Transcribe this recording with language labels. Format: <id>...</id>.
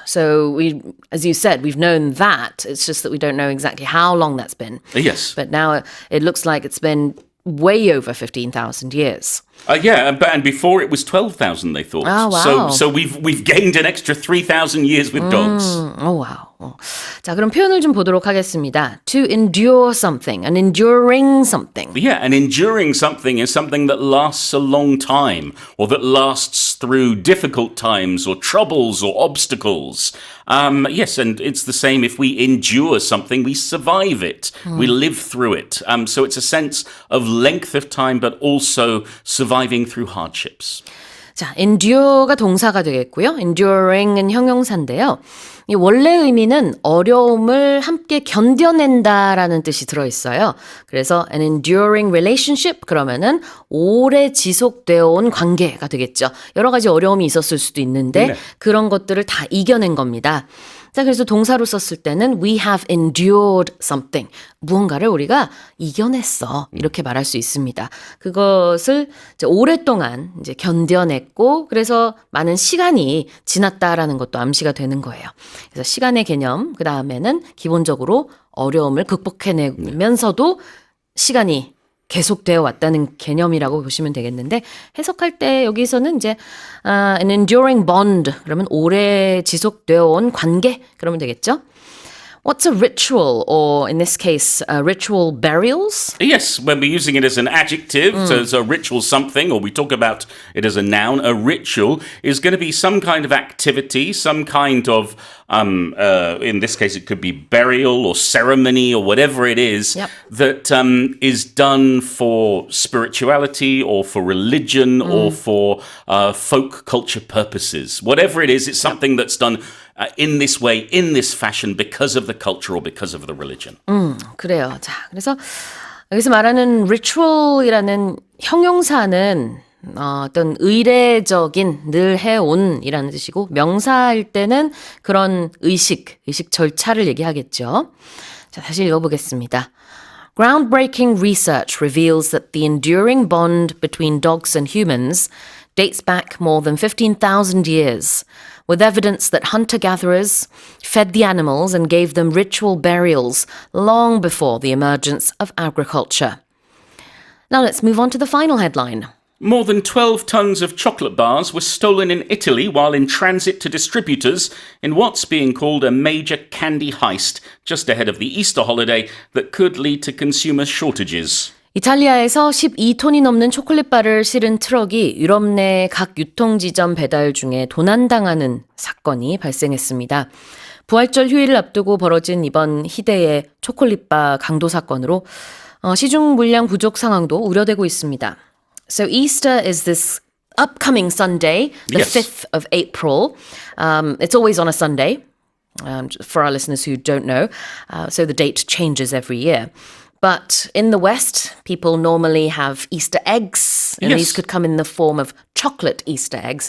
<en>So we, as you said, we've known that. It's just that we don't know exactly how long that's been. Yes. But now it looks like it's been way over 15,000 years. And before it was 12,000, they thought. Oh, wow. So we've gained an extra 3,000 years with dogs. Oh, wow.</en> <ko>자, 그럼 표현을 좀 보도록 하겠습니다.</ko> <en>To endure something, an enduring something. Yeah, an enduring something is something that lasts a long time, or that lasts through difficult times, or troubles, or obstacles. Yes, and it's the same if we endure something, we survive it, we live through it. So it's a sense of length of time, but also surviving through hardships.</en> <ko>자, endure가 동사가 되겠고요. enduring은 형용사인데요. 이 원래 의미는 어려움을 함께 견뎌낸다라는 뜻이 들어있어요. 그래서</ko> <en>an enduring relationship</en> <ko>그러면은 오래 지속되어 온 관계가 되겠죠. 여러 가지 어려움이 있었을 수도 있는데 네. 그런 것들을 다 이겨낸 겁니다. 자, 그래서 동사로 썼을 때는</ko> <en>we have endured something.</en> <ko>무언가를 우리가 이겨냈어. 이렇게 말할 수 있습니다. 그것을 이제 오랫동안 이제 견뎌냈고 그래서 많은 시간이 지났다라는 것도 암시가 되는 거예요. 그래서 시간의 개념, 그 다음에는 기본적으로 어려움을 극복해내면서도 시간이 계속되어 왔다는 개념이라고 보시면 되겠는데 해석할 때 여기서는 이제</ko> <en>an enduring bond</en> <ko>그러면 오래 지속되어 온 관계 그러면 되겠죠.</ko> <en>What's a ritual, or in this case, ritual burials? Yes, when we're using it as an adjective, so it's a ritual something, or we talk about it as a noun, a ritual is going to be some kind of activity, some kind of, in this case, it could be burial or ceremony or whatever it is that is done for spirituality or for religion or for folk culture purposes. Whatever it is, it's something that's done in this way, in this fashion, because of the culture or because of the religion.</en> <ko>그래요. 자, 그래서 여기서 말하는 ritual이라는 형용사는 어떤 의례적인, 늘 해온이라는 뜻이고 명사일 때는 그런 의식 절차를 얘기하겠죠. 자, 다시 읽어보겠습니다.</ko> <en>Groundbreaking research reveals that the enduring bond between dogs and humans dates back more than 15,000 years, with evidence that hunter-gatherers fed the animals and gave them ritual burials long before the emergence of agriculture. Now let's move on to the final headline. More than 12 tons of chocolate bars were stolen in Italy while in transit to distributors in what's being called a major candy heist just ahead of the Easter holiday that could lead to consumer shortages.</en> <ko>이탈리아에서 12톤이 넘는 초콜릿바를 실은 트럭이 유럽 내 각 유통지점 배달 중에 도난당하는 사건이 발생했습니다. 부활절 휴일을 앞두고 벌어진 이번 희대의 초콜릿바 강도 사건으로 시중 물량 부족 상황도 우려되고 있습니다.</ko> <en>So Easter is this upcoming Sunday, the Yes. 5th of April. It's always on a Sunday. For our listeners who don't know, so the date changes every year. But in the West, people normally have Easter eggs, and these could come in the form of chocolate Easter eggs.</en>